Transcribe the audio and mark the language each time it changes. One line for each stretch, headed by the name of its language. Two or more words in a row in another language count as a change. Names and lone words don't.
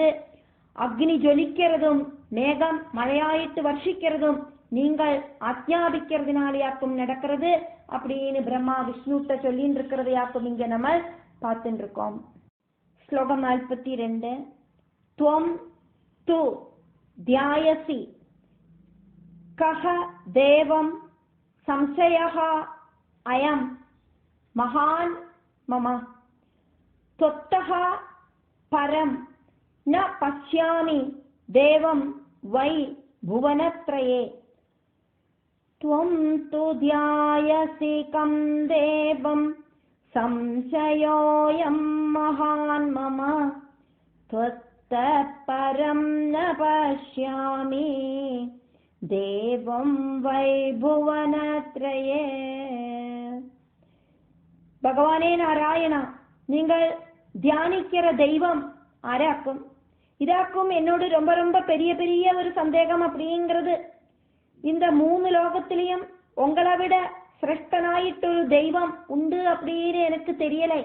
Tamil: அக்னி ஜொலிக்கிறதும் மேகம் மழையாயிட்டு வர்ஷிக்கிறதும் நீங்கள் ஆజ్ఞாபிக்கிறதுனாலேயாக்கும் நடக்கிறது அப்படின்னு பிரம்மா விஷ்ணுட்ட சொல்லின்னு இருக்கிறதையாக்கும் இங்க நம்ம பார்த்துட்டு இருக்கோம்.
Sanskrit: ஸ்லோகம் 42. त्वम् तु ध्यायसि कः देवम् संशयः अयम् महान् मम त्वत्तः परं न पश्यामि देवं वै भुवनत्रये. त्वं तु ध्यायसि कं देवं संशयोऽयं महान् मम त्वत्तः परं न पश्यामि देवं वै भुवनत्रये.
Tamil: பகவானே நாராயணா, நீங்கள் தியானிக்கிற தெய்வம் ஆராக்கும் இதாக்கும் என்னோட ரொம்ப ரொம்ப பெரிய பெரிய ஒரு சந்தேகம் அப்படிங்கிறது. இந்த 3 லோகத்திலையும் உங்களை விட சிரேஷ்டனாயிட்டு ஒரு தெய்வம் உண்டு அப்படின்னு எனக்கு தெரியலை.